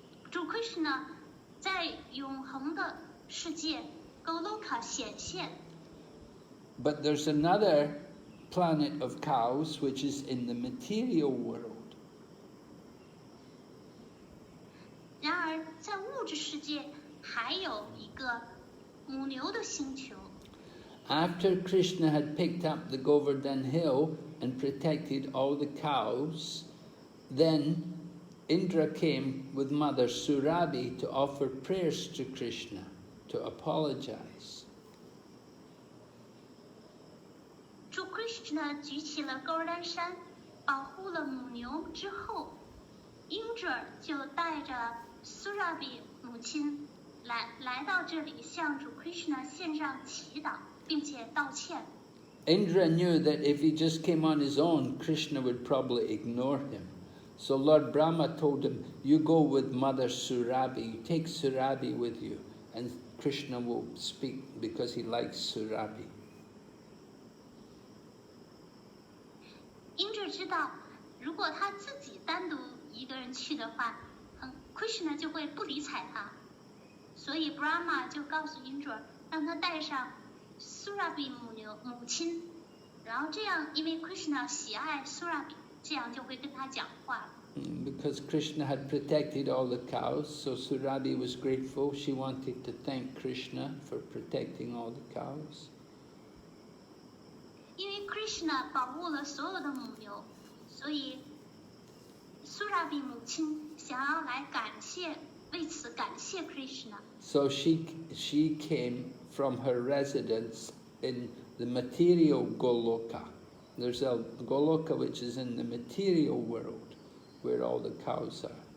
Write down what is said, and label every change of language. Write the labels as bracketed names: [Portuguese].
[Chinese] 主 Krishna 在永恒的世界 Goloka 显现。 [English] But there's another planet of cows which is in the material world. [Chinese] 然而，在物质世界还有一个母牛的星球。 [English] After Krishna had picked up the Govardhan hill and protected all the cows, then Indra came with Mother Surabhi to offer prayers to Krishna, to apologize. [Chinese] 主 Krishna 举起了勾丹山，保护了母牛之后，英者就带着 Surabhi 母亲来到这里，向主 Krishna 献上祈祷，并且道歉。 [English] Indra knew that if he just came on his own, Krishna would probably ignore him. So Lord Brahma told him, you go with Mother Surabhi, you take Surabhi with you, and Krishna will speak because he likes Surabhi. [Chinese] 英者知道，如果他自己单独一个人去的话，Krishna 就会不理睬他，所以 Brahma 就告诉英者，让他带上 Surabhi 母亲，然后这样，因为 Krishna 喜爱 Surabhi， 这样就会跟他讲话。 [English] Because Krishna had protected all the cows, so Surabhi was grateful. She wanted to thank Krishna for protecting all the cows. [Chinese] 因为 Krishna 保护了所有的母牛，所以 Surabhi 母亲想要来为此感谢 Krishna。 [English] So she came from her residence in the material Goloka. There's a Goloka which is in the material world, where all the cows are.